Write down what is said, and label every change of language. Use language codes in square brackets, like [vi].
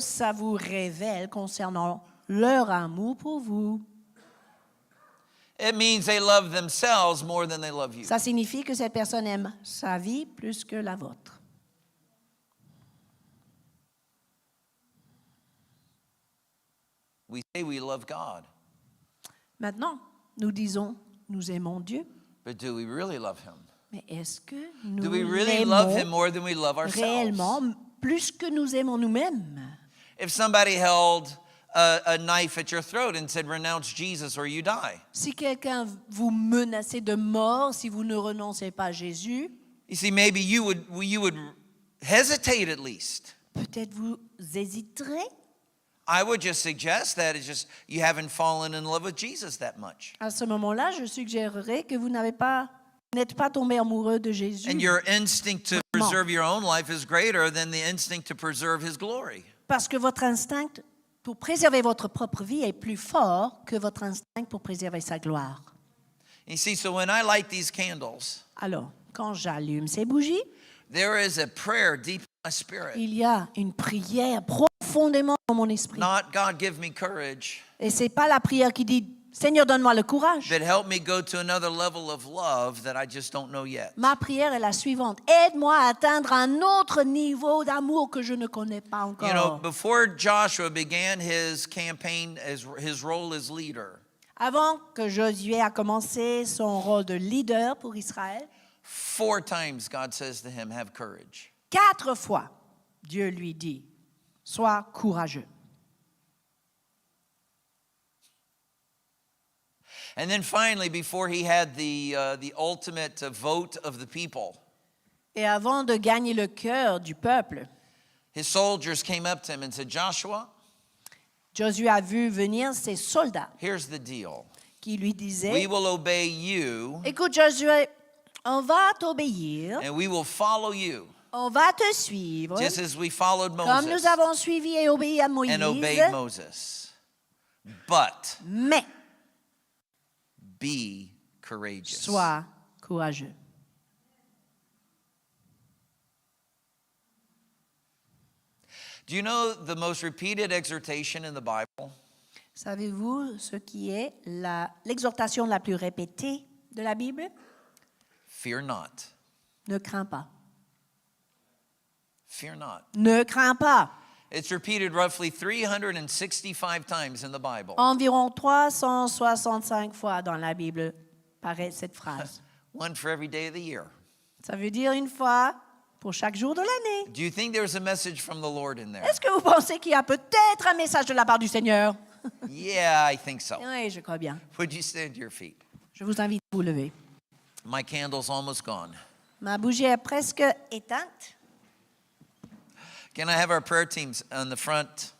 [fr] ça vous révèle concernant leur amour pour vous? [en] It means they love themselves more than they love you. [fr] Ça signifie que cette personne aime sa vie plus que la vôtre. [en] We say we love God, [fr] Maintenant, nous disons, nous aimons Dieu, [en] but do we really love Him? [fr] mais est-ce que nous [en] Do we really love Him [fr] l'aimons [en] more than we love ourselves? [fr] réellement plus que nous aimons nous-mêmes? [en] If somebody held a knife at your throat and said, renounce Jesus or you die, [fr] Si quelqu'un vous menaçait de mort si vous ne renoncez pas à Jésus, [en] you see, maybe you would hesitate at least. [fr] peut-être vous hésiterez. [en] I would just suggest that it's just you haven't fallen in love with Jesus that much. [fr] À ce moment-là, je suggérerais que vous n'êtes pas tombé amoureux de Jésus. [en] And your instinct to [fr] Vraiment. [en] preserve your own life is greater than the instinct to preserve His glory. [fr] Parce que votre instinct pour préserver votre propre vie est plus fort que votre instinct pour préserver sa gloire. [en] You see, so when I light these candles, [fr] Alors, quand j'allume ces bougies, [en] there is a prayer deep in my spirit. [fr] il y a une prière profondément dans mon esprit. [en] Not God give me courage, [fr] Et c'est pas la prière qui dit Seigneur, donne-moi le courage. [en] But help me go to another level of love that I just don't know yet. [fr] Ma prière est la suivante. Aide-moi à atteindre un autre niveau d'amour que je ne connais pas [en] You know, [fr] encore. [en] before Joshua began his campaign as his role as leader, [fr] Avant que Josué a commencé son rôle de leader pour Israël, [en] 4 times God says to him, have courage. [fr] 4 fois, Dieu lui dit, sois courageux. [en] And then finally, before he had the ultimate vote of the people, [fr] Et avant de gagner le cœur du peuple, [en] his soldiers came up to him and said, Joshua, [fr] Josué a vu venir ses soldats [en] here's the deal. [fr] qui lui [en] We [fr] disaient, [en] will obey you [fr] écoute Josué, on va t'obéir, [en] and we will follow you, [fr] on va te suivre, [en] just as we followed [fr] comme nous [en] Moses [fr] avons suivi et obéi à Moïse, [en] and obeyed Moses. But [fr] mais [en] be courageous. [fr] sois courageux. [en] Do you know the most repeated exhortation in the Bible? [fr] Savez-vous ce qui est l'exhortation la plus répétée de la Bible? [en] Fear not. [fr] Ne crains pas. [en] Fear not. [fr] Ne crains pas. [en] It's repeated roughly 365 times in the Bible. [fr] Environ 365 fois dans la Bible paraît cette phrase. [en] One for every day of the year. [fr] Ça veut dire une fois pour chaque jour de l'année. [en] Do you think there's a message from the Lord in there? [fr] Est-ce que vous pensez qu'il y a peut-être un message de la part du Seigneur? [en] Yeah, I think so. [fr] Oui, je crois bien. [en] Would you stand to your feet? [fr] Je vous invite à vous lever. [en] My candle's almost gone. [fr] Ma bougie est presque éteinte. [en] Can I have our prayer teams on the front?